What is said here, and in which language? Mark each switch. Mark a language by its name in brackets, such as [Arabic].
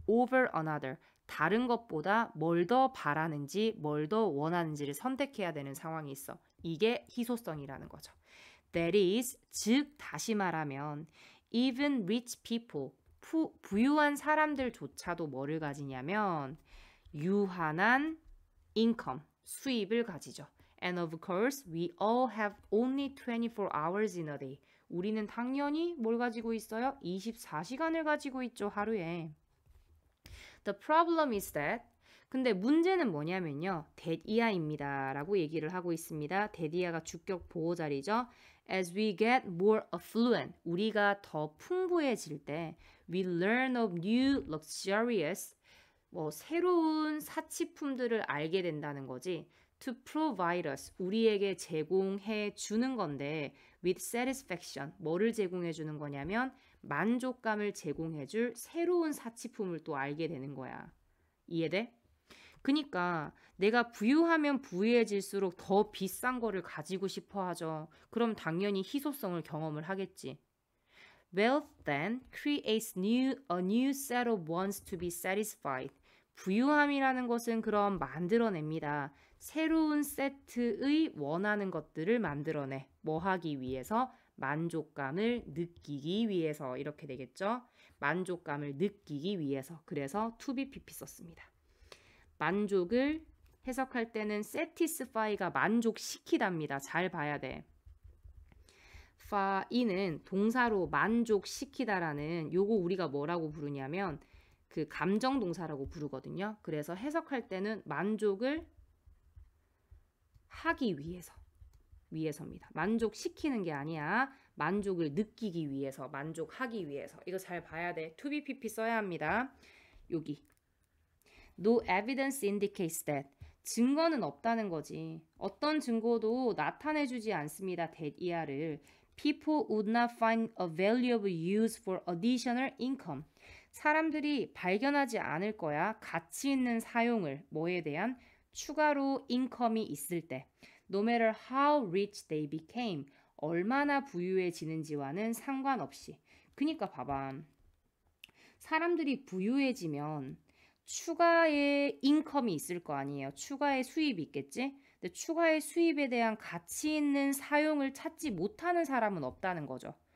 [English] over another, [Korean] 다른 것보다 뭘 더 바라는지 뭘 더 원하는지를 선택해야 되는 상황이 있어. 이게 희소성이라는 거죠. [English] That is, [Korean] 즉 다시 말하면 [English] even rich people, [Korean] 부유한 사람들조차도 뭐를 가지냐면 유한한 income, 수입을 가지죠. [English] And of course, we all have only 24 hours in a day. [Korean] 우리는 당연히 뭘 가지고 있어요? 24시간을 가지고 있죠, 하루에. [English] The problem is that, [Korean] 근데 문제는 뭐냐면요. that이야입니다 라고 얘기를 하고 있습니다. that이야가 주격 보호 자리죠. [English] As we get more affluent, [Korean] 우리가 더 풍부해질 때 [English] we learn of new luxurious, [Korean] 새로운 사치품들을 알게 된다는 거지. [English] To provide us, [Korean] 우리에게 제공해 주는 건데 [English] with satisfaction, [Korean] 뭐를 제공해 주는 거냐면 만족감을 제공해 줄 새로운 사치품을 또 알게 되는 거야. 이해돼? 그니까 내가 부유하면 부유해질수록 더 비싼 거를 가지고 싶어 하죠. 그럼 당연히 희소성을 경험을 하겠지. [English] Wealth then creates a new set of wants to be satisfied. [Korean] 부유함이라는 것은 그럼 만들어냅니다. 새로운 세트의 원하는 것들을 만들어내. 뭐 하기 위해서? 만족감을 느끼기 위해서. 이렇게 되겠죠? 만족감을 느끼기 위해서. 그래서 to be pp 썼습니다. 만족을 해석할 때는 satisfy가 만족시키답니다. 잘 봐야 돼. fy는 동사로 만족시키다라는 요거 우리가 뭐라고 부르냐면 그 감정 동사라고 부르거든요. 그래서 해석할 때는 만족을 하기 위해서입니다. 만족시키는 게 아니야. 만족을 느끼기 위해서, 만족하기 위해서. 이거 잘 봐야 돼. to be pp 써야 합니다. 여기. [English] No evidence indicates that. [Korean] 증거는 없다는 거지. 어떤 증거도 나타내주지 않습니다. that 이하를. [English] People would not find a valuable use for additional income. [Korean] 사람들이 발견하지 않을 거야. 가치 있는 사용을 뭐에 대한 추가로 인컴이 있을 때. [English] No matter how rich they became. [Korean] 얼마나 부유해지는지와는 상관없이. 그니까 봐봐. 사람들이 부유해지면 추가의 인컴이 있을 거 아니에요. 추가의 수입이 있겠지? 근데 추가의 수입에 대한 가치 있는 사용을 찾지 못하는 사람은 없다는 거죠.